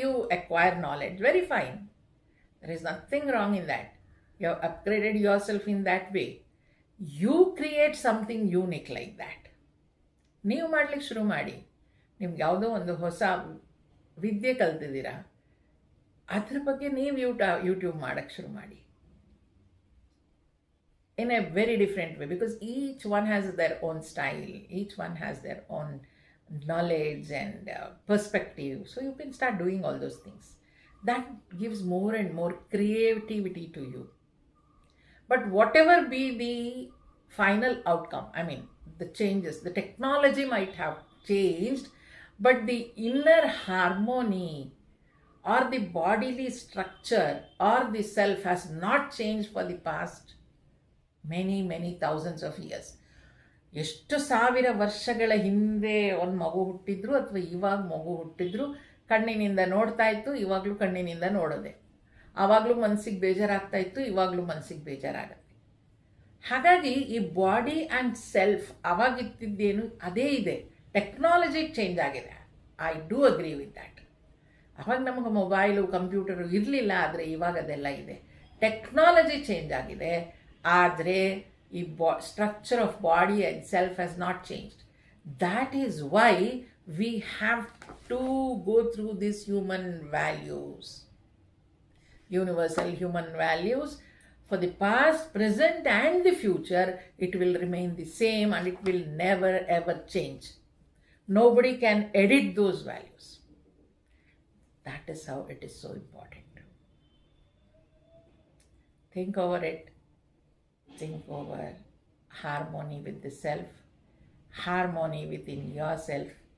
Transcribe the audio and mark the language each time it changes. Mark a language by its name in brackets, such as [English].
[English] You acquire knowledge, very fine. There is nothing wrong in that. You have upgraded yourself in that way. You create something unique like that. [Kannada] ನೀವು ಮಾಡ್ಲಿಕ್ಕೆ ಶುರು ಮಾಡಿ. ನಿಮ್ಗೆ ಯಾವುದೋ ಒಂದು ಹೊಸ ವಿದ್ಯೆ ಕಲ್ತಿದ್ದೀರಾ, ಅದ್ರ ಬಗ್ಗೆ ನೀವು ಯೂಟ್ಯೂಬ್ ಮಾಡೋಕ್ಕೆ ಶುರು ಮಾಡಿ. [English] In a very different way, because each one has their own style, each one has their own knowledge and perspective. So you can start doing all those things. That gives more and more creativity to you. But whatever be the final outcome, I mean, the changes, the technology might have changed, but the inner harmony or the bodily structure or the self has not changed for the past many thousands of years. [Kannada] ಎಷ್ಟು ಸಾವಿರ ವರ್ಷಗಳ ಹಿಂದೆ ಒಂದು ಮಗು ಹುಟ್ಟಿದ್ರು ಅಥವಾ ಇವಾಗ ಮಗು ಹುಟ್ಟಿದ್ರು ಕಣ್ಣಿನಿಂದ ನೋಡ್ತಾ ಇತ್ತು, ಇವಾಗಲೂ ಕಣ್ಣಿನಿಂದ ನೋಡೋದೆ. ಆವಾಗಲೂ ಮನಸ್ಸಿಗೆ ಬೇಜಾರಾಗ್ತಾ ಇತ್ತು, ಇವಾಗಲೂ ಮನಸ್ಸಿಗೆ ಬೇಜಾರಾಗುತ್ತೆ. ಹಾಗಾಗಿ ಈ [English] body and self [Kannada] ಅವಾಗಿತ್ತಿದ್ದೇನು ಅದೇ ಇದೆ. ಟೆಕ್ನಾಲಜಿ ಚೇಂಜ್ ಆಗಿದೆ. [English] I do agree with that. [Kannada] ಅವಾಗ ನಮಗೆ ಮೊಬೈಲು ಕಂಪ್ಯೂಟರು ಇರಲಿಲ್ಲ, ಆದರೆ ಇವಾಗ ಅದೆಲ್ಲ ಇದೆ. ಟೆಕ್ನಾಲಜಿ ಚೇಂಜ್ ಆಗಿದೆ, ಆದರೆ [English] ಈ structure of body and self has not changed. That is why we have to go through this human values, universal human values. For the past, present and the future, it will remain the same and it will never ever change. Nobody can edit those values. That is how it is so important. Think over it. Think over harmony with the self, harmony within yourself.